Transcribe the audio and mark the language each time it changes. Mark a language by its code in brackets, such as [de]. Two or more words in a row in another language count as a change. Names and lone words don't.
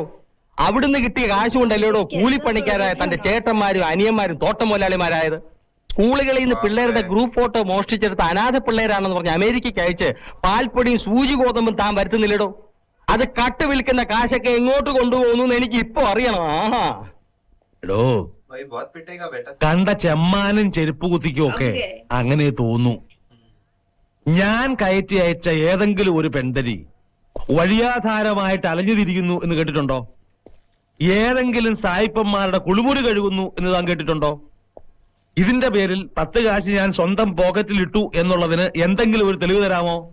[ml] അവിടുന്ന് കിട്ടിയ കാശ് കൊണ്ടല്ലേടോ കൂലിപ്പണിക്കാരായ തന്റെ ചേട്ടന്മാരും അനിയന്മാരും തോട്ടം മുതലാളിമാരായത്. സ്കൂളുകളിൽ നിന്ന് പിള്ളേരുടെ ഗ്രൂപ്പ് ഫോട്ടോ മോഷ്ടിച്ചെടുത്ത അനാഥ പിള്ളേരാണെന്ന് പറഞ്ഞ് അമേരിക്കയ്ക്ക് അയച്ച് പാൽപ്പൊടിയും സൂചി ഗോതമ്പും താൻ വരുത്തുന്നില്ലടോ. അത് കട്ട് വിൽക്കുന്ന കാശൊക്കെ എങ്ങോട്ട് കൊണ്ടുപോകുന്നു എനിക്ക് ഇപ്പൊ അറിയണം. എടോ, [hi] भाई बहुत पिटेगा बेटा. [ml] കണ്ട ചെമ്മാനും ചെരുപ്പ് കുത്തിക്കും ഒക്കെ അങ്ങനെ തോന്നു. ഞാൻ കയറ്റി അയച്ച ഏതെങ്കിലും ഒരു പെൺതരി വഴിയാധാരമായിട്ട് അലഞ്ഞുതിരിക്കുന്നു എന്ന് കേട്ടിട്ടുണ്ടോ? ഏതെങ്കിലും സായിപ്പന്മാരുടെ കുളിമുറി കഴുകുന്നു എന്ന് താൻ കേട്ടിട്ടുണ്ടോ? ഇതിന്റെ പേരിൽ 10 കാശ് ഞാൻ സ്വന്തം പോക്കറ്റിൽ ഇട്ടു എന്നുള്ളതിന് എന്തെങ്കിലും ഒരു തെളിവ് തരാമോ?